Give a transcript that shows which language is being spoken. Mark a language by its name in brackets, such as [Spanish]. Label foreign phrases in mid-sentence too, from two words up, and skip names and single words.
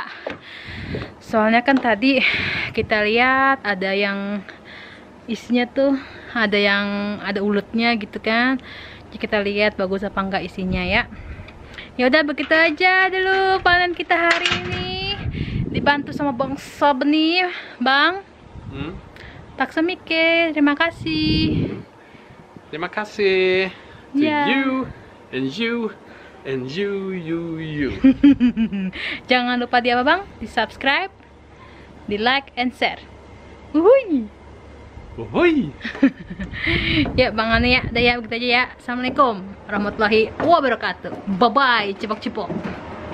[Indonesian] Soalnya kan tadi kita lihat ada yang isinya tuh ada ulutnya gitu kan. Jadi kita lihat bagus apa enggak isinya ya. Ya udah begitu aja dulu panen kita hari ini, dibantu sama Bang Sabeni, Bang. [Swedish] Tack så mycket. [Indonesian] Terima kasih. Terima kasih to [English] Yeah. you and you and you. [Indonesian] Jangan lupa di apa Bang? Di subscribe, di [English] like and share. [Indonesian] Uhuy. Ohoj! Ya Bang Anu ya, udah ya begitu aja ya. [Arabic] السلام عليكم ورحمة الله وبركاته. [English] Bye bye, [Indonesian] cipok-cipok.